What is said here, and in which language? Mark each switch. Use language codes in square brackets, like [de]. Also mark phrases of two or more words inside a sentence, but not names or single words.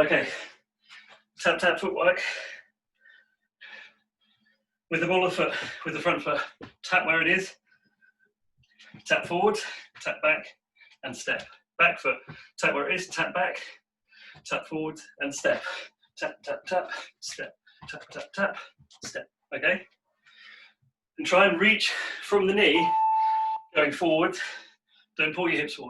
[en] Okay, tap, tap footwork. With the ball of the foot, with the front foot. Tap where it is. Tap forward, tap back, and step. Back foot. Tap where it is, tap back, tap forward, and step. Tap, tap, tap, step. Tap, tap, tap, step. Okay? And try and reach from the knee, going forward. Don't pull your hips forward.